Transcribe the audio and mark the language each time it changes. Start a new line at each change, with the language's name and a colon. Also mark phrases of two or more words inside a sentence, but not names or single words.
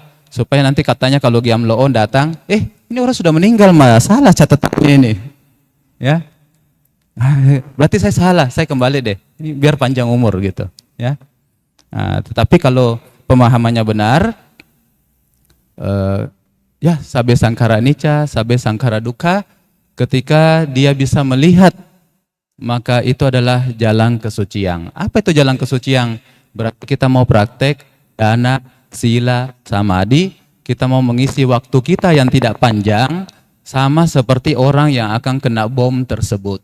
Indonesian: Supaya nanti katanya kalau Gyam Loon datang, ini orang sudah meninggal, masalah catatannya ini. Ya, berarti saya salah, saya kembali deh. Ini biar panjang umur gitu. Ya. Nah, tetapi kalau pemahamannya benar, ya,
Pali: sabe sangkara nicca, sabe sangkara dukkha,
Indonesian: ketika dia bisa melihat, maka itu adalah jalan kesucian. Apa itu jalan kesucian? Berarti kita mau praktek dana, sila, samadhi, kita mau mengisi waktu kita yang tidak panjang, sama seperti orang yang akan kena bom tersebut.